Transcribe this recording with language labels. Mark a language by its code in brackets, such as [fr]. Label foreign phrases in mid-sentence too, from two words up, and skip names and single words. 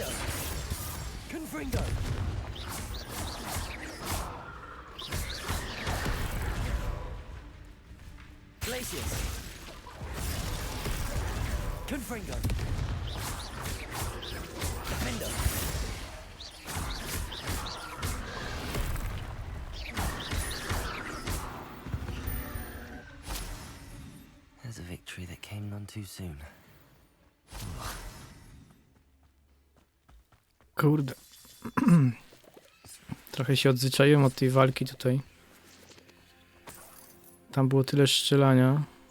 [la] Confringo. Glacius. Confringo. Defendo. [en] There's a victory that came none too soon. [pl] Kurde. Trochę się odzwyczaiłem od tej walki tutaj. Tam było tyle strzelania.